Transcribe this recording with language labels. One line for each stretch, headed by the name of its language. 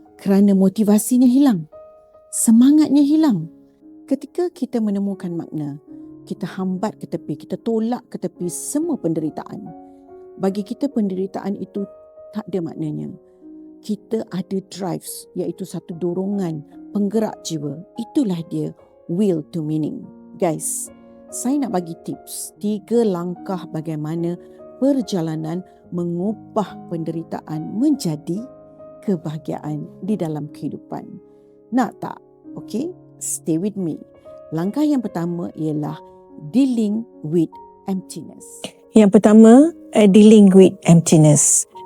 Malay: Kerana motivasinya hilang. Semangatnya hilang. Ketika kita menemukan makna, kita hambat ke tepi, kita tolak ke tepi semua penderitaan. Bagi kita penderitaan itu tak ada maknanya. Kita ada drives, iaitu satu dorongan, penggerak jiwa. Itulah dia will to meaning. Guys, saya nak bagi tips 3 langkah bagaimana perjalanan mengubah penderitaan menjadi kebahagiaan di dalam kehidupan. Nak tak?
English: Okay, stay with me.
Malay: Langkah yang pertama ialah dealing with emptiness. Yang pertama, dealing with emptiness.